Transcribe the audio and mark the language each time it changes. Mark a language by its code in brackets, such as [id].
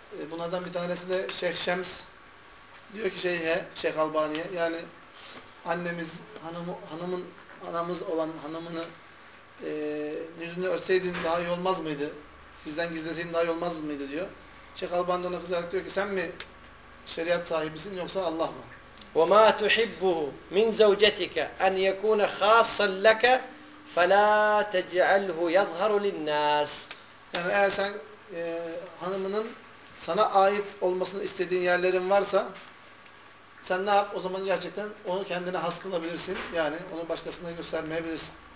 [tr] Bunlardan bir tanesi de Şeyh Şems diyor ki Şeyh Albani'ye yani annemiz hanımını yüzünü örseydin daha iyi olmaz mıydı? Bizden gizleseydin daha iyi olmaz mıydı diyor. Şeyh Albani de ona kızarak diyor ki sen mi şeriat sahibisin yoksa Allah mı? [ar] وما تحبه من زوجتك أن يكون خاصا لك فلا تجعله يظهر للناس. [tr] Yani eğer sen hanımının sana ait olmasını istediğin yerlerin varsa sen ne yap? O zaman gerçekten onu kendine has kılabilirsin. Yani onu başkasına göstermeyebilirsin.